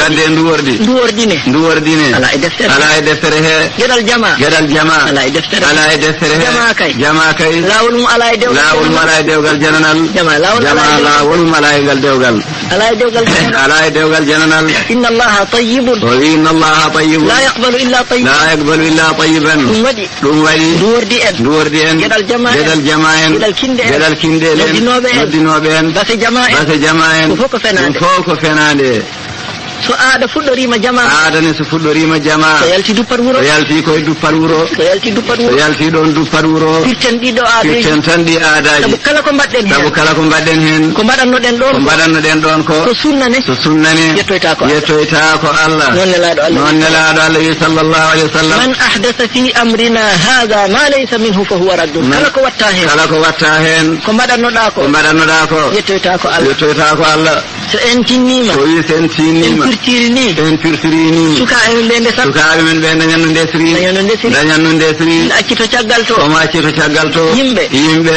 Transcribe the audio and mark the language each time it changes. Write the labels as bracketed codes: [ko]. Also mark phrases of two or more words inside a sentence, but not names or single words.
[ff] Gadde ndu wordi. Ndu wordi ne. Ndu wordi ne. Ala e deftere. Ala e deftere he. Gedal jama. Gedal jama. Ala e deftere. Ala e deftere he. Jama kay. Jama kay. Lawol mum ala e dewgal Lawol mum jananal. ala e dewgal jananal. Jama, lawol Jama, ala e dewgal. lawol mum ala e ngal dewgal. Ala e dewgal jananal. Ala e dewgal jananal. [ar] إن الله طيب. [ff] O wi [ar] إن الله طيب. لا يقبل إلا طيبا. لا يقبل إلا طيبا. [ff] Ɗum waɗi. Ɗum waɗi. Ndu wordi en. Ndu wordi en. Gedal jama en. Gedal kinde en. Gedal kinde en. Gedal kinde en. Noddinoɓe en. Noddinoɓe en. Base jama en. Base jama en. Ɗum fof ko fenade. Ɗum fof ko fenade. So aada fuɗɗorima jama. Aada ne so fuɗɗorima jama. So yalti duppat wuro. So yalti koye duppat wuro. So yalti duppat wuro. So yalti ɗon duppat wuro. Pirten ɗiɗo aadaji. Pirten tan ɗi aadaji. Sabu kala ko mbaɗɗen Sabu hen. kala ko mbaɗɗen hen. Ko mbaɗannoɗen ɗon Ko ko. mbaɗannoɗen ɗon ko. So sunna ne. So sunna ne. Yettoyta ko Allah. Yettoyta ko Allah. Noon nelaɗo Allah. Noon nelaɗo Allah wi [ar] صلى الله عليه وسلم. من أحدث في أمرنا هذا ما ليس منه فهو رد. Man [ff] Kala ko watta hen. Kala ko watta hen. Ko mbaɗannoɗa ko. Ko mbaɗannoɗa ko. Yettoyta ko Allah. Yettoyta ko Allah. So en tinnima. So wi so en tinnima. En pirtiri ni. En pirtiri ni. Sukaɓe men ɓe ndesat. Sukaɓe men ɓe dañan no ndesri. Dañan no ndesri. Dañan no ndesri. En accito caggal to. Ko ma accito caggal to. Yimɓe. Yimɓe.